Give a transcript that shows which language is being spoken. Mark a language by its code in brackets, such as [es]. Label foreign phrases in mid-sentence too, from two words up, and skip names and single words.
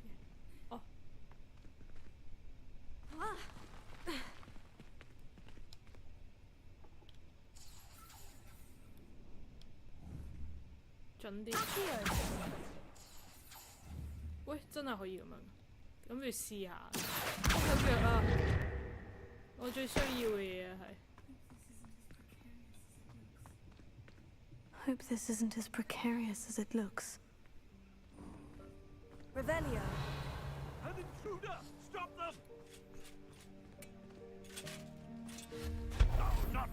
[yue] 哦。準啲。喂，真係可以咁樣，諗住試下。有藥啊！我最需要嘅嘢係。 [en] Hope this isn't as precarious as it looks. Revelio. An intruder! Stop them! No, not.